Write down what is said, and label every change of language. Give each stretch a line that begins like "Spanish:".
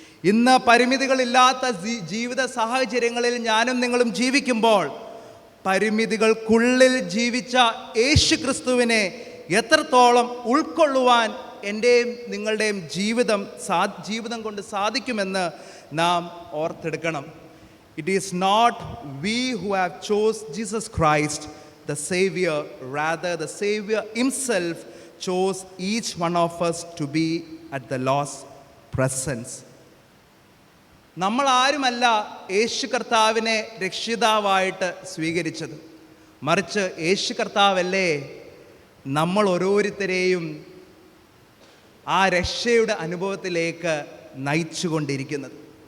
Malayalam: ഇന്ന് പരിമിതികളില്ലാത്ത ജീവിത സാഹചര്യങ്ങളിൽ ഞാനും നിങ്ങളും ജീവിക്കുമ്പോൾ പരിമിതികൾക്കുള്ളിൽ ജീവിച്ച യേശു ക്രിസ്തുവിനെ എത്രത്തോളം ഉൾക്കൊള്ളുവാൻ എൻ്റെയും നിങ്ങളുടെയും ജീവിതം കൊണ്ട് സാധിക്കുമെന്ന് നാം ഓർത്തെടുക്കണം.
English: It is not we who have chose Jesus Christ the Savior, rather the Savior himself chose each one of us to be at the Lord's presence.
Malayalam: നമ്മൾ ആരുമല്ല യേശു കർത്താവിനെ രക്ഷിതാവായിട്ട് സ്വീകരിച്ചത്, മറിച്ച് യേശു കർത്താവല്ലേ നമ്മൾ ഓരോരുത്തരെയും ആ രക്ഷയുടെ അനുഭവത്തിലേക്ക് നയിച്ചുകൊണ്ടിരിക്കുന്നത്.